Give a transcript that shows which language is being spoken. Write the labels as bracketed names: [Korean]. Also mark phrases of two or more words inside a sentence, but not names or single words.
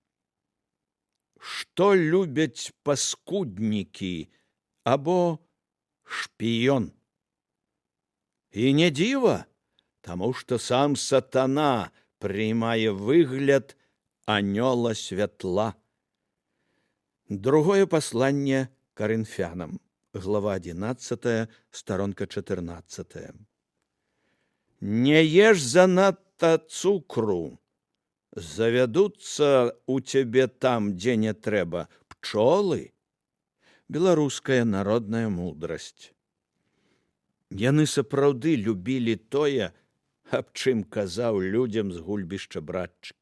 [Belarusian] Што любяць паскуднікі або шпіён? І не дзіва, таму што сам сатана приймае выгляд анёла святла. [Russian] Другое послание Коринфянам, глава 11, сторонка 14. [Belarusian] Не ешь занадто цукру, завядуцца у цябе там, дзе не трэба, пчолы. Беларуская народная мудрасць. Яны сапраўды любілі тое, аб чым казаў людзям з гульбішча братчык.